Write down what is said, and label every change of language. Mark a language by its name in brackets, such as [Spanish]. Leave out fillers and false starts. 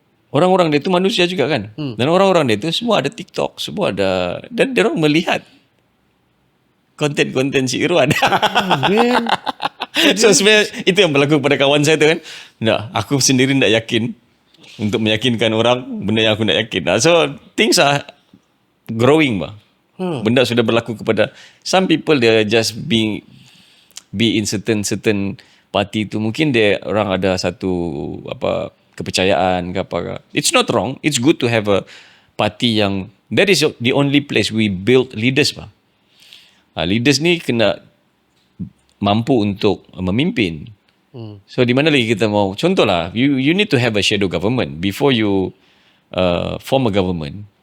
[Malay] Orang-orang dia itu manusia juga kan. Dan orang-orang dia itu semua ada TikTok, semua ada, dan dia orang melihat konten-konten si Irwan. [English] Man, [Malay] So sebenarnya itu yang berlaku pada kawan saya tu kan. Aku sendiri tak yakin untuk meyakinkan orang benda yang aku nak yakin. [English] So things are growing bah. [Malay] Benda sudah berlaku kepada [English] some people, they just be in certain party tu. [Malay] Mungkin dia orang ada satu kepercayaan ke apa. [English] It's not wrong. It's good to have a party yang, that is the only place we build leaders bah. [Malay] Leaders ni kena mampu untuk memimpin. So di mana lagi kita mau, contohlah, [English] you need to have a shadow government before you form a government.